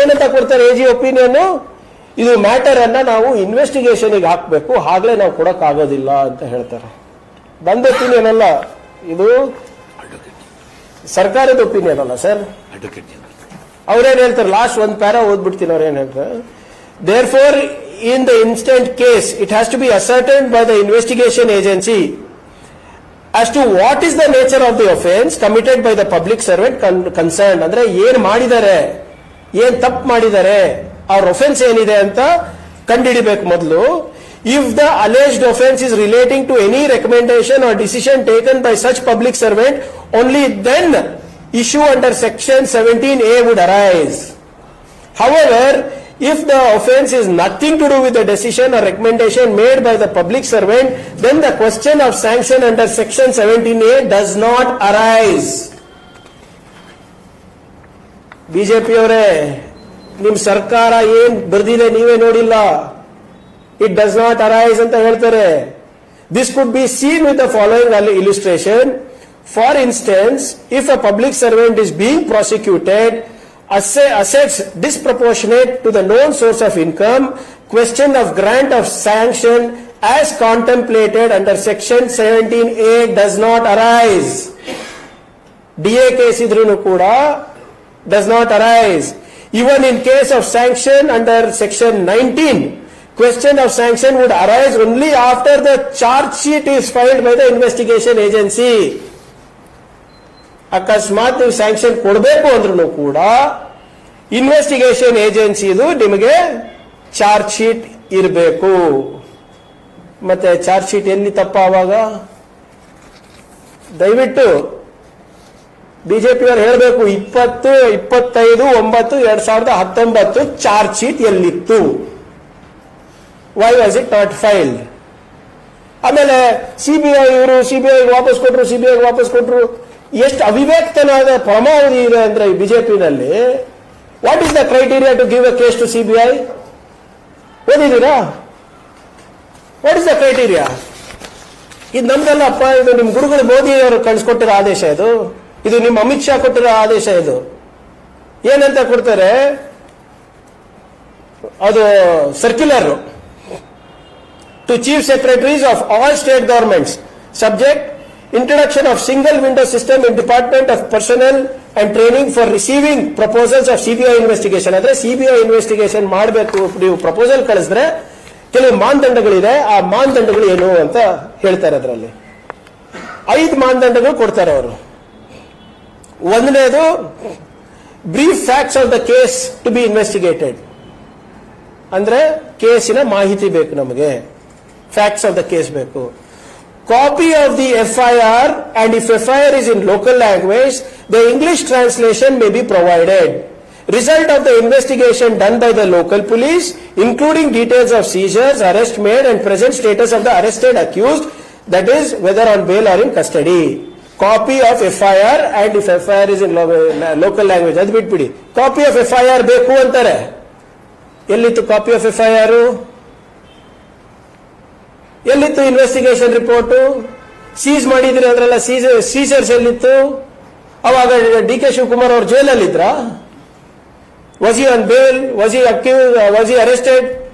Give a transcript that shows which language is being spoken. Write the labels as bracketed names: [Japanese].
[Kannada] ಏನಂತ ಕೊಡ್ತಾರೆ AG opinion? ಇದು ಮ್ಯಾಟರ್ ಅನ್ನ ನಾವು ಇನ್ವೆಸ್ಟಿಗೇಷನ್ಗೆ ಹಾಕಬೇಕು, ಹಾಗಲೇ ನಾವು ಕೊಡಕ್ಕಾಗೋದಿಲ್ಲ ಅಂತ ಹೇಳ್ತಾರೆ. ಬಂದ ಒಪಿನಿಯನ್ ಅಲ್ಲ ಇದು, ಸರ್ಕಾರದ ಒಪಿನಿಯನ್ ಅಲ್ಲ ಸರ್. ಅವ್ರೇನ್ ಹೇಳ್ತಾರೆ, ಲಾಸ್ಟ್ ಒಂದು ಪ್ಯಾರಾ ಓದ್ಬಿಡ್ತೀನಿ. ಅವ್ರೇನ್ ಹೇಳ್ತಾರೆ, [English] Therefore in the instant case it has to be ascertained by the investigation agency as to what is the nature of the offense committed by the public servant concerned. [Kannada] ಅಂದ್ರೆ ಏನ್ ಮಾಡಿದ್ದಾರೆ, ಏನ್ ತಪ್ಪು ಮಾಡಿದ್ದಾರೆ, ಅವ್ರ ಒಫೆನ್ಸ್ ಏನಿದೆ ಅಂತ ಕಂಡುಹಿಡಿಬೇಕು ಮೊದಲು. [English] If the alleged offense is relating to any recommendation or decision taken by such public servant, only then issue under section 17A would arise. However, if the offense is nothing to do with the decision or recommendation made by the public servant, then the question of sanction under section 17A does not arise. [Kannada] BJP ಅವರೇ, ನಿಮ್ ಸರ್ಕಾರ ಏನ್ ಬರ್ದಿದೆ ನೀವೇ ನೋಡಿಲ್ಲ. [English] It does not arise [Kannada] ಅಂತ ಹೇಳ್ತಾರೆ. [English] This could be seen with the following illustration. For instance, if a public servant is being prosecuted, assets disproportionate to the known source of income, question of grant of sanction as contemplated under section 17A does not arise. DA case [Kannada] idrunu kuda [English] does not arise. Even in case of sanction under section 19, question of sanction would arise only after the charge sheet is filed by the investigation agency. [Kannada] ಅಕಸ್ಮಾತ್ ನೀವು sanction ಕೊಡಬೇಕು ಅಂದ್ರೂ ಕೂಡ investigation ಏಜೆನ್ಸಿದು ನಿಮಗೆ charge sheet ಇರಬೇಕು. ಮತ್ತೆ charge sheet ಎಲ್ಲಿ ತಪ್ಪ ಆವಾಗ? ದಯವಿಟ್ಟು ಬಿಜೆಪಿಯವರು ಹೇಳಬೇಕು. 25/9/2019 charge sheet ಎಲ್ಲಿತ್ತು? [English] Why was it not filed? [Kannada] ಆಮೇಲೆ ಸಿಬಿಐ ವಾಪಸ್ ಕೊಟ್ರು. ಎಷ್ಟು ಅವಿವೇಕತನಾದ ಪರಮಾವಧಿ ಇದೆ ಅಂದ್ರೆ ಬಿಜೆಪಿನಲ್ಲಿ. [English] What is the criteria to give a case to CBI? [Kannada] ಓದಿದ್ದೀರಾ? [English] What is the criteria? [Kannada] ಇದು ನಮ್ದಲ್ಲಪ್ಪ, ಇದು ನಿಮ್ ಗುರುಗಳು ಮೋದಿ ಅವರು ಕಳಿಸ್ಕೊಟ್ಟಿರೋ ಆದೇಶ, ಇದು ನಿಮ್ಮ ಅಮಿತ್ ಶಾ ಕೊಟ್ಟಿರೋ ಆದೇಶ. ಇದು ಏನಂತ ಕೊಡ್ತಾರೆ, ಅದು [English] Circular to chief secretaries of all state governments subject introduction of single window system in Department of Personnel and Training for receiving proposals of CBI investigation. [Kannada] ಅಂದ್ರೆ CBI ಇನ್ವೆಸ್ಟಿಗೇಷನ್ ಮಾಡಬೇಕು, ನೀವು ಪ್ರಪೋಸಲ್ ಕಳಿಸಿದ್ರೆ ಕೆಲವು ಮಾನದಂಡಗಳಿದೆ. ಆ ಮಾನದಂಡಗಳು ಏನು ಅಂತ ಹೇಳ್ತಾರೆ. ಅದರಲ್ಲಿ 5 ಮಾನದಂಡಗಳು ಕೊಡ್ತಾರೆ ಅವರು. ಒಂದನೇದು [English] Brief facts of the case to be investigated. [Kannada] ಅಂದ್ರೆ ಕೇಸಿನ ಮಾಹಿತಿ ಬೇಕು ನಮಗೆ, [English] facts of the case [Kannada] ಬೇಕು. [English] Copy of the FIR, and if FIR is in local language, the English translation may be provided. Result of the investigation done by the local police, including details of seizures, arrest made, and present status of the arrested accused, that is whether on bail or in custody. Copy of FIR, and if FIR is in local language, [Kannada] ಅದು ಬಿಟ್ಬಿಡಿ. [English] Copy of FIR [Kannada] ಬೇಕು ಅಂತಾರೆ. ಎಲ್ಲಿತ್ತು [English] Copy of FIR? [Kannada] ಎಲ್ಲಿತ್ತು investigation report? Seize ಮಾಡಿದ್ರಿ, ಅದರೆಲ್ಲ Caesar's ಎಲ್ಲಿತ್ತು? ಅವಾಗ D K Shivakumar ಅವರು ಜೈಲಲ್ಲಿ ಇದ್ರ? [English] Was he on bail? Was he accuse? Was he arrested?